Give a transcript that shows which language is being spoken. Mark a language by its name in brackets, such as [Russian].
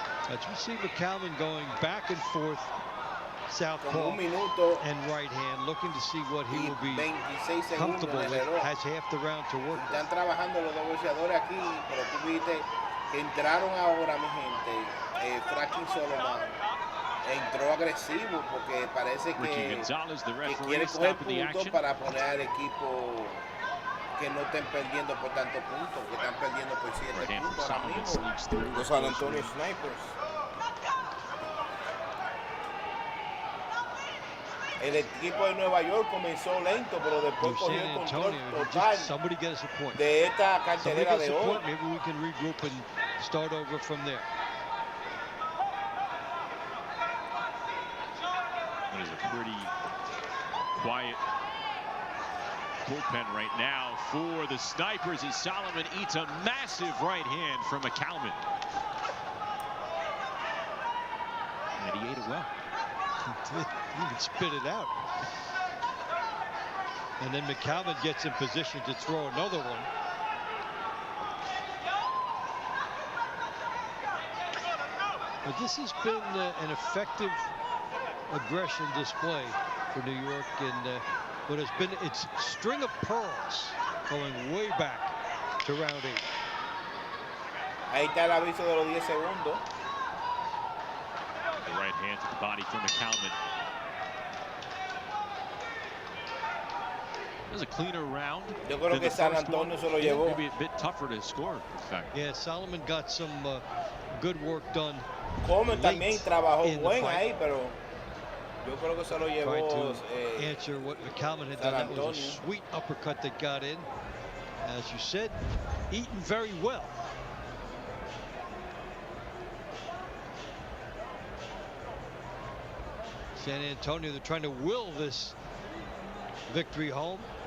[English] As we see McCalman going back and forth, southpaw and right hand, looking to see what he will be comfortable with. Has half the round to work. [Spanish] Están trabajando los dos boxeadores aquí, pero tú viste que entraron ahora, mi gente. Franklin Solomon entró agresivo porque parece que quiere coger puntos para poner al equipo que no estén perdiendo por tantos puntos, que están perdiendo por 7 puntos ahora mismo. Los San Antonio Snipers. El equipo de Nueva York comenzó lento, pero después cogió el control total de esta cartelera de hoy. [English] Maybe we can regroup and start over from there. It is a pretty quiet bullpen right now for the Snipers as Solomon eats a massive right hand from McCalman. And he ate it well. You can spit it out. And then McCalman gets in position to throw another one. But this has been an effective aggression display for New York, and what has been its string of pearls going way back to round 8. [Spanish] Ahí está el aviso de los 10 segundos. [English] The right hand to the body from McCalman. It was a cleaner round. [Spanish] Yo creo que San Antonio se lo llevó. [English] Maybe a bit tougher to score, in fact. Yeah, Solomon got some good work done. [Spanish] Coleman también trabajó buen ahí, pero yo creo que se lo llevó. [English] Trying to answer what McCalman had done. That was a sweet uppercut that got in. As you said, eaten very well. San Antonio, they're trying to will this victory home.